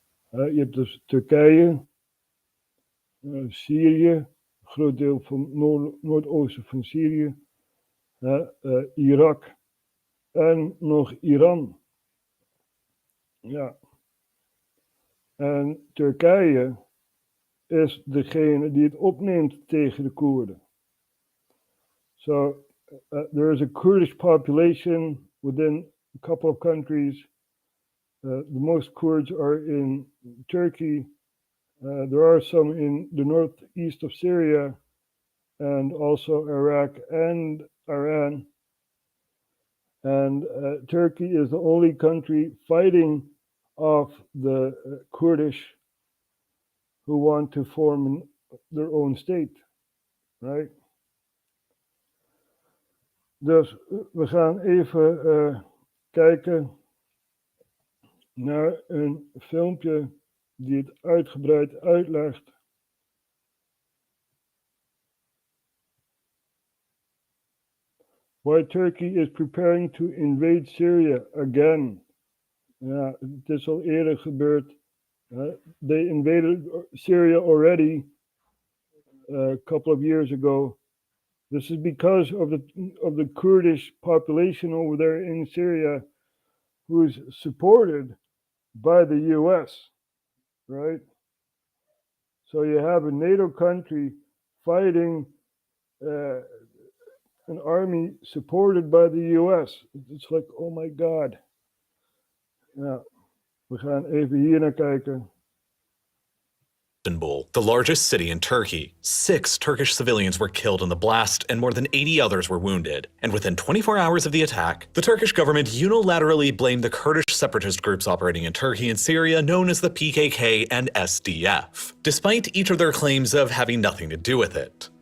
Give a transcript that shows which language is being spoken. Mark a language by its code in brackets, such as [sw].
[nl] Je hebt dus Turkije, Syrië, een groot deel van noordoosten van Syrië, Irak en nog Iran. Ja. En Turkije is degene die het opneemt tegen de Koerden. [en] So there is a Kurdish population within a couple of countries. The most Kurds are in Turkey. There are some in the northeast of Syria and also Iraq and Iran. And Turkey is the only country fighting off the Kurdish who want to form their own state, right? [nl] Dus we gaan even kijken naar een filmpje die het uitgebreid uitlegt. [en] Why Turkey is preparing to invade Syria again. [nl] Ja, het is al eerder gebeurd. [en] They invaded Syria already a couple of years ago. This is because of the Kurdish population over there in Syria, who is supported by the U.S., right? So you have a NATO country fighting an army supported by the U.S. It's like, oh my God. [nl] Ja, we gaan even hier naar kijken. [en] Istanbul, the largest city in Turkey. 6 Turkish civilians were killed in the blast and more than 80 others were wounded. And within 24 hours of the attack, the Turkish government unilaterally blamed the Kurdish separatist groups operating in Turkey and Syria known as the PKK and SDF, despite each of their claims of having nothing to do with it.